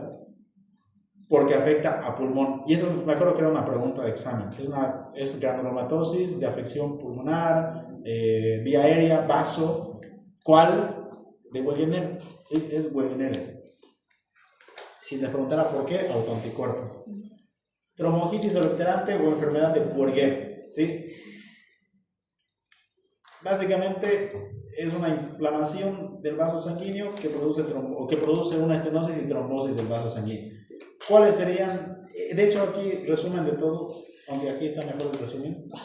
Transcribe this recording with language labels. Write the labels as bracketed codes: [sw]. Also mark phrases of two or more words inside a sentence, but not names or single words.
[es] Porque afecta a pulmón. Y eso me acuerdo que era una pregunta de examen. Es granulomatosis de afección pulmonar, vía aérea, vaso. ¿Cuál? De Wegener. Sí, es Wegener ese. Si les preguntara por qué, autoanticuerpo. Trombogitis obliterante o enfermedad de Buerger, ¿sí? Básicamente es una inflamación del vaso sanguíneo que produce una estenosis y trombosis del vaso sanguíneo. ¿Cuáles serían? De hecho aquí resumen de todo, aunque aquí está mejor el resumen.